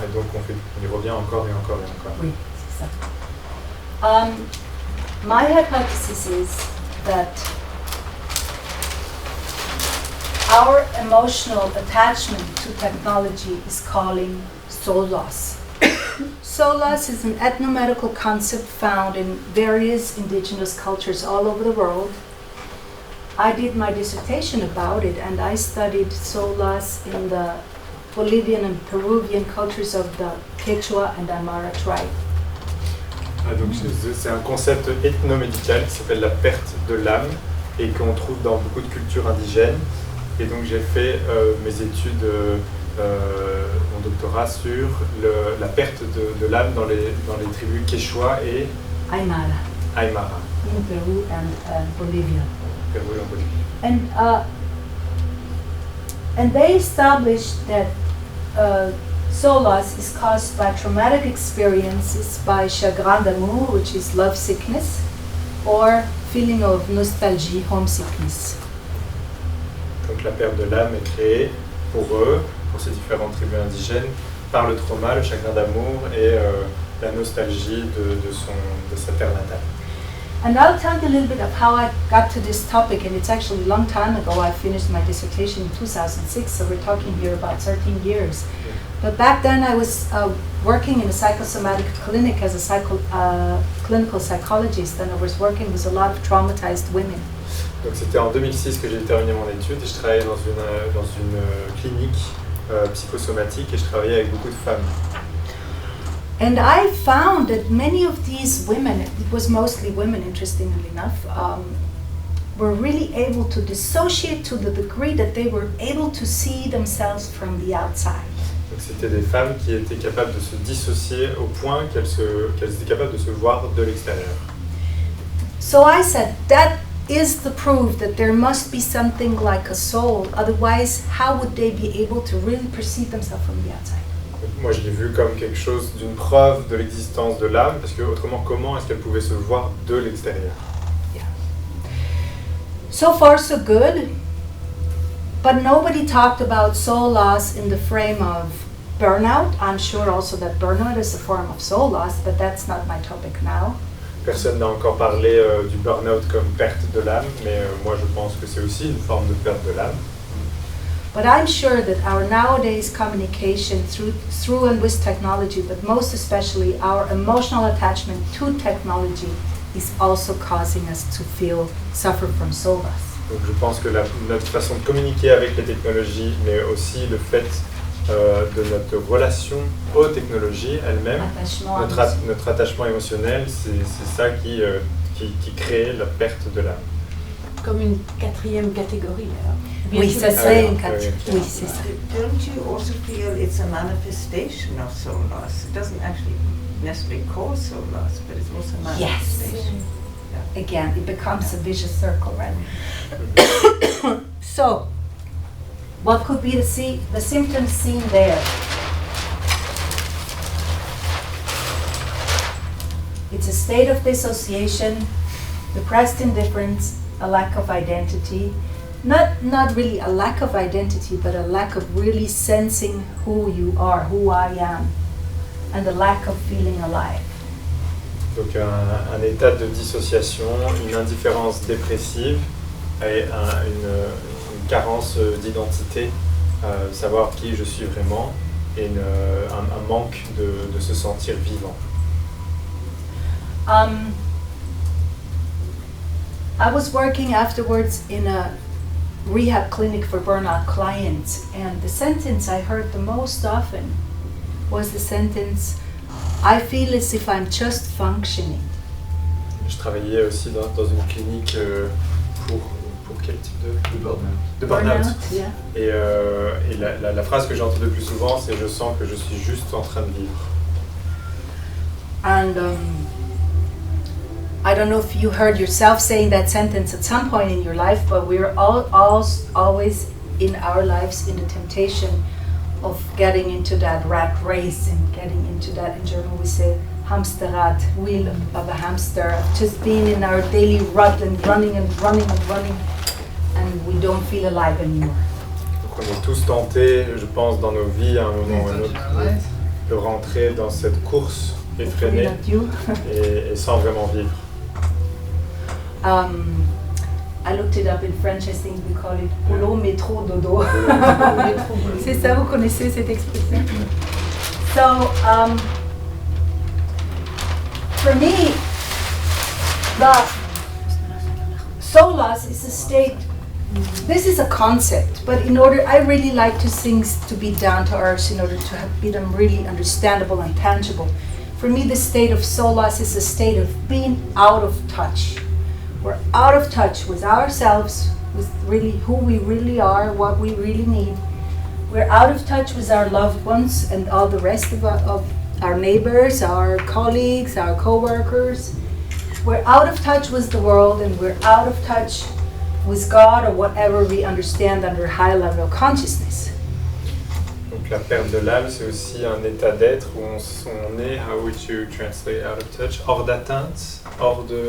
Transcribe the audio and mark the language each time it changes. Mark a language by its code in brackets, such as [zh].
[fr] Et donc, on y revient encore et encore et encore. Oui, c'est ça. [en] My hypothesis is that our emotional attachment to technology is calling soul loss. Soul loss is an ethnomedical concept found in various indigenous cultures all over the world. I did my dissertation about it, and I studied soul loss in the Bolivian and Peruvian cultures of the Quechua and Aymara tribe. [fr] Donc c'est un concept ethnomédical qui s'appelle la perte de l'âme et qu'on trouve dans beaucoup de cultures indigènes. Et donc j'ai fait mes études, mon doctorat sur la perte de l'âme dans les tribus Quechua et Aymara. Aymara. [en] In Peru and Bolivia. [fr] Peru et en Bolivie. [en] And they established that soul loss is caused by traumatic experiences, by [fr] chagrin d'amour, [en] which is love sickness, or feeling of nostalgie, homesickness. [fr] Donc la perte de l'âme est créée pour eux, pour ces différentes tribus indigènes, par le trauma, le chagrin d'amour et la nostalgie de sa terre natale. [en] And I'll tell you a little bit of how I got to this topic, and it's actually a long time ago. I finished my dissertation in 2006, so we're talking here about 13 years. But back then I was working in a psychosomatic clinic as a clinical psychologist, and I was working with a lot of traumatized women. [fr] Donc c'était en 2006 que j'ai terminé mon étude et je travaillais dans une clinique psychosomatique et je travaillais avec beaucoup de femmes. [en] And I found that many of these women, it was mostly women interestingly enough, were really able to dissociate to the degree that they were able to see themselves from the outside. [fr] Donc c'était des femmes qui étaient capables de se dissocier au point qu'elles étaient capables de se voir de l'extérieur. [en] So I said, that is the proof that there must be something like a soul, otherwise how would they be able to really perceive themselves from the outside? [fr] Moi, je l'ai vu comme quelque chose d'une preuve de l'existence de l'âme, parce que autrement, comment est-ce qu'elle pouvait se voir de l'extérieur? [en] Yeah. So far, so good. But nobody talked about soul loss in the frame of burnout. I'm sure also that burnout is a form of soul loss, but that's not my topic now. [fr] Personne n'a encore parlé du burn-out comme perte de l'âme, mais moi, je pense que c'est aussi une forme de perte de l'âme. [en] But I'm sure that our nowadays communication through and with technology, but most especially our emotional attachment to technology, is also causing us to suffer from soul loss. Donc je pense que notre façon de communiquer avec les technologies, mais aussi le fait de notre relation aux technologies elles-mêmes, notre attachement émotionnel, c'est ça qui crée la perte de l'âme. [fr] Comme une quatrième catégorie, alors. Oui, ça serait une catégorie. Oui, c'est ça. [en] Don't you also feel it's a manifestation of soul loss? It doesn't actually necessarily cause soul loss, but it's also a manifestation. Yes. Yeah. Again, it becomes a vicious circle, right? So, what could be the symptoms seen there? It's a state of dissociation, depressed indifference, a lack of identity. Not really a lack of identity, but a lack of really sensing who you are, who I am, and a lack of feeling alive. [fr] Donc un état de dissociation, une indifférence dépressive et une carence d'identité, savoir qui je suis vraiment, et un manque de se sentir vivant. [en] I was working afterwards in a rehab clinic for burnout clients, and the sentence I heard the most often was the sentence, I feel as if I'm just functioning. [fr] Je travaillais aussi dans une clinique pour quel type de burn-out? De burn-out. [en] Yeah. [fr] Et la phrase que j'entends le plus souvent, c'est je sens que je suis juste en train de vivre. [en] And I don't know if you heard yourself saying that sentence at some point in your life, but we're always in our lives in the temptation of getting into that rat race and getting into that, in German we say Hamsterrad, wheel of a hamster, of just being in our daily rut and running and running and running, and we don't feel alive anymore. [fr] Donc on est tous tentés, je pense, dans nos vies à un moment ou à un autre, de rentrer dans cette course effrénée et sans vraiment vivre. [en] I looked it up in French, I think we call it [fr] boulot, métro, dodo. C'est ça, vous connaissez cette expression? [en] So, for me, the solas is a state, this is a concept, but in order, I really like to things to be down to earth in order to be them really understandable and tangible. For me, the state of solas is a state of being out of touch. We're out of touch with ourselves, with really who we really are, what we really need. We're out of touch with our loved ones and all the rest of our neighbors, our colleagues, our co-workers. We're out of touch with the world, and we're out of touch with God or whatever we understand under high level consciousness. [fr] Donc la perte de l'âme, c'est aussi un état d'être où on est, [en] how would you translate out of touch, [fr] hors d'atteinte, hors